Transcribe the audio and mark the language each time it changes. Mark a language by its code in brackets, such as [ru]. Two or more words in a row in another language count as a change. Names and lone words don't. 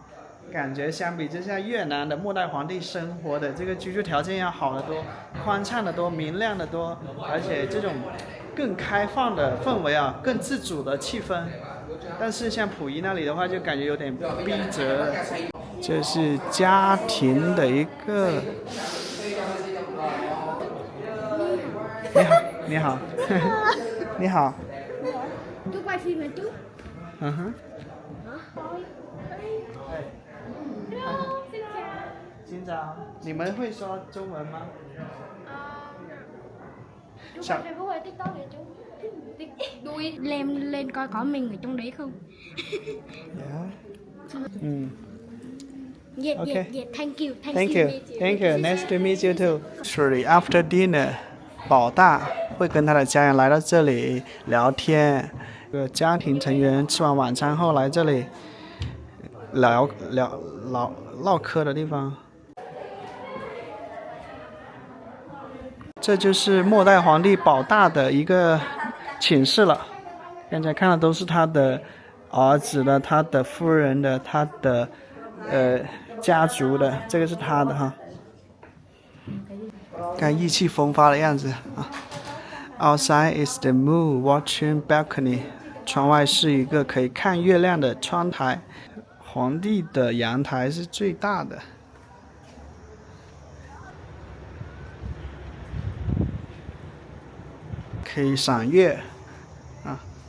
[zh] 感觉相比之下，越南的末代皇帝生活的这个居住条件要好得多，宽敞得多，明亮得多，而且这种更开放的氛围啊，更自主的气氛。但是像溥仪那里的话，就感觉有点逼仄。这是家庭的一个，你好，你好，你好。 [vi] chú quay phim hả chú? Hello, xin chào。 [zh] 你们会说中文吗？ [vi] Chú quay Facebook hay TikTok vậy chú? Đuôi lên coi có mình ở trong đấy không? [en] Yeah, Okay. yeah, thank you, Thank you, thank you. Nice to meet you too. Shortly after dinner, [zh] 保大会跟他的家人来到这里聊天。家庭成员吃完晚餐后来这里唠嗑的地方。这就是末代皇帝保大的一个寝室了。刚才看的都是他的儿子的、他的夫人的、他的家族的，这个是他的哈。看意气风发的样子啊。 [en] Outside is the moon watching balcony. [zh] 窗外是一个可以看月亮的窗台。皇帝的阳台是最大的。可以赏月啊。